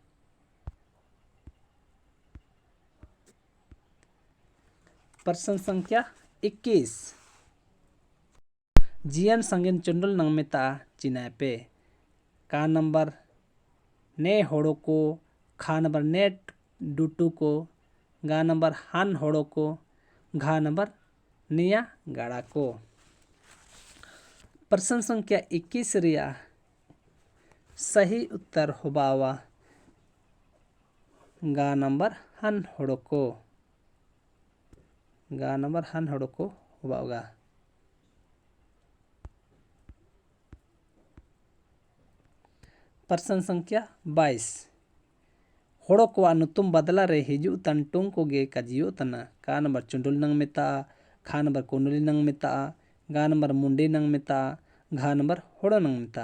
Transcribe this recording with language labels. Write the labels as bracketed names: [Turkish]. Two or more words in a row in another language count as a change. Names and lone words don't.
[Hindi] प्रश्न संख्या [Ho] 21 जियन संगिन चुंडुल नंग मिता चिनापे का नंबर ने होड़ो को खा नंबर नेट डुटू को गा नंबर हान होड़ो को घा नंबर निया गाड़ा को। [Hindi] प्रश्न संख्या [Ho] 21 रिया सही उत्तर होबावा गा नंबर हन होड़ो को होबागा। [Hindi] प्रश्न संख्या [Ho] 22 होड़ो को अनुतुम बदला रे हिजु तंटुंग को गे कजियो तना का नंबर चुंडुल नंग मिता खा नंबर कोनुली नंग मिता गा नंबर मुंडी नंग मिता घा नंबर होड़ो नंग मिता।